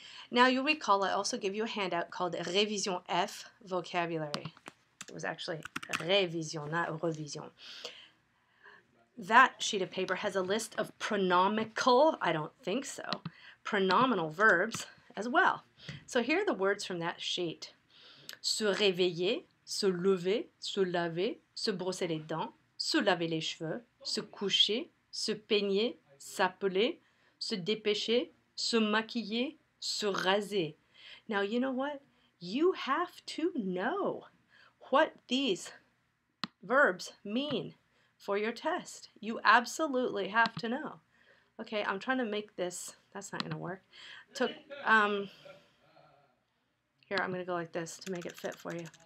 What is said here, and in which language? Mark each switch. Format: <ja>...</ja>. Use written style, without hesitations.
<en>Now you'll recall I also give you a handout called Révision F Vocabulary. It was actually Révision, not Revision. That sheet of paper has a list of pronomical, I don't think so, pronominal verbs as well. So here are the words from that sheet.</en> <fr>Se réveiller, se lever, se laver, se brosser les dents, se laver les cheveux, se coucher, se peigner, s'appeler, se dépêcher, se maquiller, se raser.</fr> <en>Now you know what? You have to know what these verbs mean for your test. You absolutely have to know. Okay, I'm trying to make this, that's not going to work. Here, I'm going to go like this to make it fit for you.</en>